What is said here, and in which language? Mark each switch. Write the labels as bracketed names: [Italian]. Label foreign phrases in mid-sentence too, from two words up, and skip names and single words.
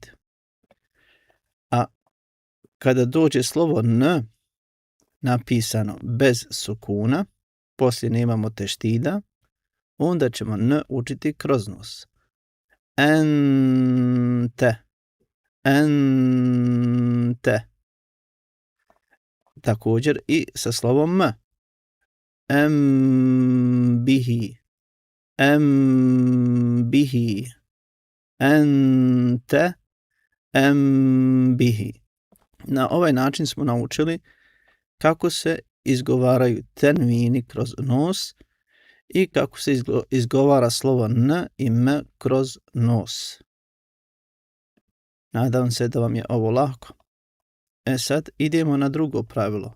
[Bosnian] A kada dođe slovo n napisano bez sukuna, poslije nemamo teštida, onda ćemo n učiti kroz nos. [Arabic] أنتَ أنتَ. [Bosnian] Također i sa slovom m. [Arabic] أم به أم به. أنت أم به. [Bosnian] Na ovaj način smo naučili kako se izgovaraju tenvini kroz nos i kako se izgovara slovo n i m kroz nos. Nadam se da vam je ovo lako. Sad idemo na drugo pravilo.